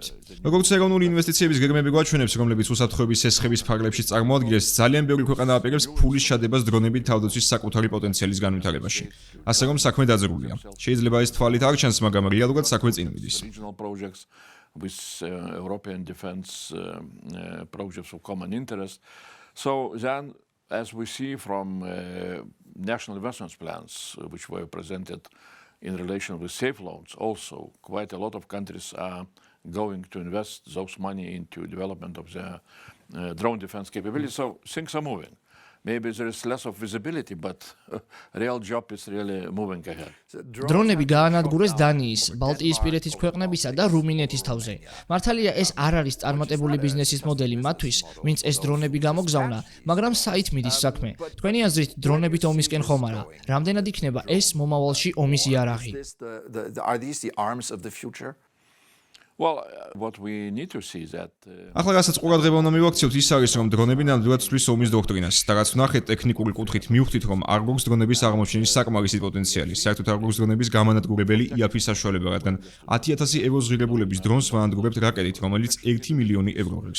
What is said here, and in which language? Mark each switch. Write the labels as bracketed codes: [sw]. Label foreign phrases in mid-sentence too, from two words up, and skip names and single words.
[ka] როგორც ეროვნული ინვესტიციების გეგმები გვაჩვენებს, რომლებიც უსაფრთხოების სესხების ფარგლებში წარმოადგენს, ძალიან ბევრი ქვეყანა აპირებს ფულის შადებას დრონებით თავდაცვის საკუთარი პოტენციალის განვითარებაში. ასე რომ საქმე დაძრულია. შეიძლება ეს თვალით არ ჩანს, მაგრამ რეალურად საქმე წინ მიდის. [en] Regional projects with European defense projects of common interest. So then, as we see from national investment plans, which were presented in relation with safe loans, also quite a lot of countries are going to invest those money into development of their drone defense capabilities. So things are moving. Maybe there is less of visibility, but real job is really moving ahead. [ka] დრონები გაანადგურეს დანიის, ბალტიისპირეთის ქვეყნებისა და რუმინეთის თავზე. მართალია ეს არ არის წარმატებული ბიზნესის მოდელი მათთვის, ვინც ეს დრონები გამოგზავნა, მაგრამ საით მიდის საქმე? თქვენი აზრით, დრონებით ომისკენ ხომ არა? რამდენად იქნება ეს მომავალში ომის იარაღი? [en] Are these the arms of the future? Well, what we need to see is that [ka] ახლა რასაც ყურადღება უნდა მივაქციოთ ის არის, რომ დრონები ნამდვილად ცვლის ომის დოქტრინას და რაც ვნახეთ ტექნიკური კუთხით მივხვდით, რომ არ გვაქვს დრონების აღმოჩენის საკმარისი პოტენციალი. საერთოდ არ გვაქვს დრონების გამანადგურებელი IAF-ის საშუალება, რადგან 10,000 ევროს ღირებულების დრონს ვაანადგურებთ რაკეტით, რომელიც 1 მილიონი ევრო ღირს.